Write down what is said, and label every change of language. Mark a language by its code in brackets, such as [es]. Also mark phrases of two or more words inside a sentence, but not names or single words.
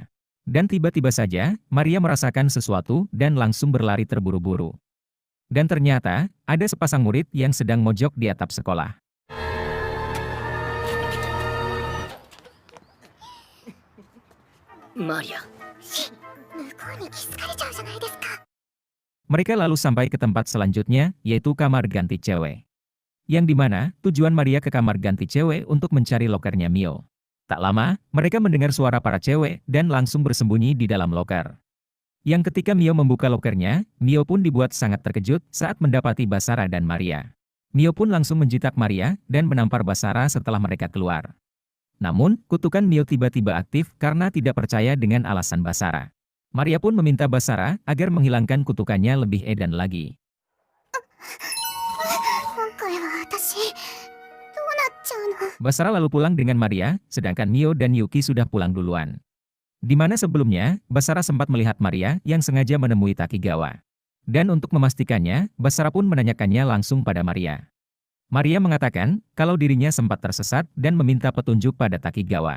[id] Dan tiba-tiba saja, Maria merasakan sesuatu dan langsung berlari terburu-buru. Dan ternyata, ada sepasang murid yang sedang mojok di atap sekolah. Maria. [ja] 向こうに気づかれちゃうじゃないですか。 [id] Mereka lalu sampai ke tempat selanjutnya, yaitu kamar ganti cewek. Yang dimana, tujuan Maria ke kamar ganti cewek untuk mencari lokernya Mio. Tak lama, mereka mendengar suara para cewek dan langsung bersembunyi di dalam loker. Yang ketika Mio membuka lokernya, Mio pun dibuat sangat terkejut saat mendapati Basara dan Maria. Mio pun langsung menjitak Maria dan menampar Basara setelah mereka keluar. Namun, kutukan Mio tiba-tiba aktif karena tidak percaya dengan alasan Basara. Maria pun meminta Basara agar menghilangkan kutukannya lebih edan lagi. [ja] 今回は私どうなっちゃうの。 [id] Basara lalu pulang dengan Maria, sedangkan Mio dan Yuki sudah pulang duluan. Di mana sebelumnya, Basara sempat melihat Maria yang sengaja menemui Takigawa. Dan untuk memastikannya, Basara pun menanyakannya langsung pada Maria. Maria mengatakan kalau dirinya sempat tersesat dan meminta petunjuk pada Takigawa.